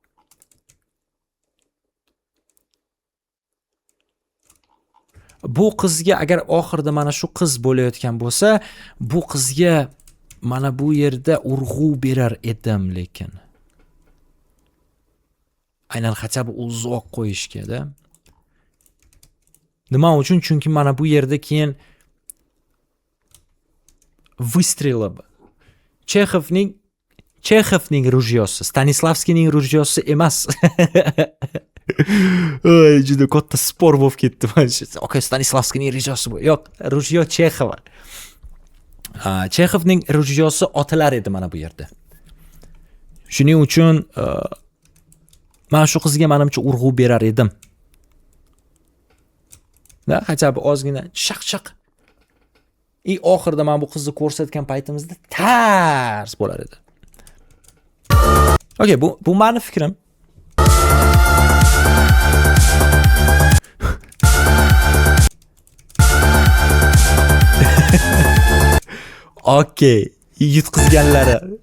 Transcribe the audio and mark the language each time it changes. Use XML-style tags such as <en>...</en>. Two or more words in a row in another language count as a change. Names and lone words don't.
<uz>Bu qizga agar oxirida mana shu qiz bo'layotgan bo'lsa, bu qizga mana bu yerda urg'u berar edim, lekin aynan</uz> <ru>хотя бы</ru> <uz>uzoq qo'yishga-da. Nima uchun? Chunki mana bu yerda keyin выстрелы. Chexovning rujyosi, Stanislavskiyning rujyosi emas. Oy, juda katta spor bo'lib ketdi. Okay, Stanislavskiyning rujyosi bu. Yo'q, rujyo Chexova. Chexovning rujyosi otilar edi mana bu yerda. Shuning uchun men shu qizga menimcha urg'u berar edim. Da,</uz> <ru>хотя бы</ru> <uz>ozgina shaq. Oxirida men bu qizni ko'rsatgan paytimizda tars bo'lar edi. Okay, bu meni fikrim. Okey, yutqizganlari.</uz>